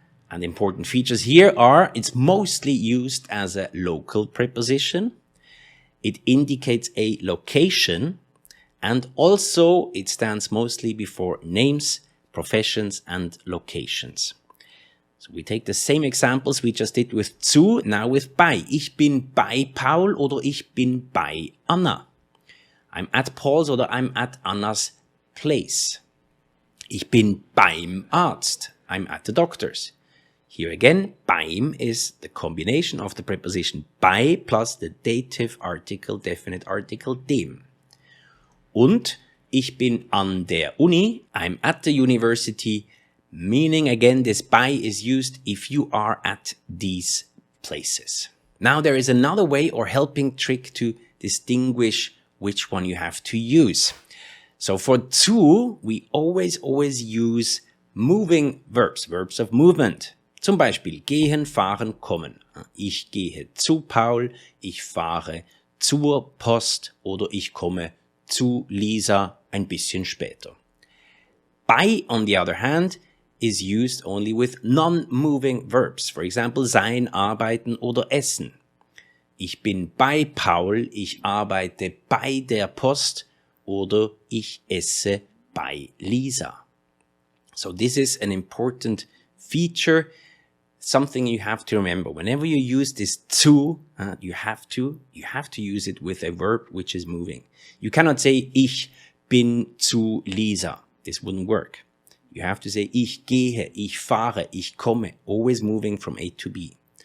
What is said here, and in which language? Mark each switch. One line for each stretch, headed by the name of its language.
English: And important features here are, it's mostly used as a local preposition. It indicates a location. And also it stands mostly before names, professions and locations. So we take the same examples we just did with zu, now with bei.
German: Ich bin bei Paul oder ich bin bei Anna.
English: I'm at Paul's oder I'm at Anna's place.
German: Ich bin beim Arzt.
English: I'm at the doctor's. Here again, beim is the combination of the preposition bei plus the dative article, definite article dem.
German: Und ich bin an der Uni,
English: I'm at the university, meaning again this bei is used if you are at these places. Now there is another way or helping trick to distinguish which one you have to use. So for zu, we always use moving verbs, verbs of movement.
German: Zum Beispiel gehen, fahren, kommen. Ich gehe zu Paul, ich fahre zur Post oder ich komme zu Lisa ein bisschen später.
English: Bei, on the other hand, is used only with non-moving verbs. For example,
German: sein, arbeiten oder essen. Ich bin bei Paul, ich arbeite bei der Post oder ich esse bei Lisa.
English: So this is an important feature, something you have to remember. Whenever you use this zu, you have to use it with a verb which is moving. You cannot say
German: ich bin zu Lisa.
English: This wouldn't work. You have to say
German: ich gehe, ich fahre, ich komme,
English: always moving from A to B.